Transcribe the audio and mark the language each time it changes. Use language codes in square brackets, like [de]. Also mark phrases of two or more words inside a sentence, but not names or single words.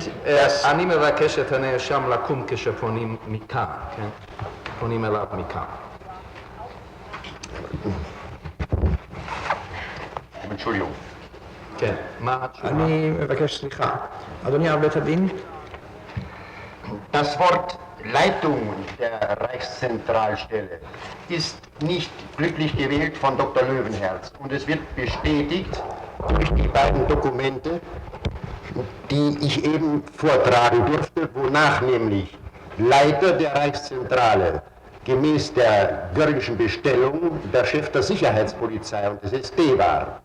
[he] אני מבקש את הנאשם לקום כשפונים מכאן, כן? פונים אליו מכאן. [de] Entschuldigung. [he] כן, מה התשובה? אני מבקש סליחה. אדוני בית הדין, [de] Das Wort Leitung der Reichszentralstelle ist nicht glücklich gewählt von Dr. Löwenherz. Und es wird bestätigt durch die beiden Dokumente, die ich eben vortragen durfte, wonach nämlich Leiter der Reichszentrale gemäß der Göringschen Bestellung der Chef der Sicherheitspolizei und des SD war.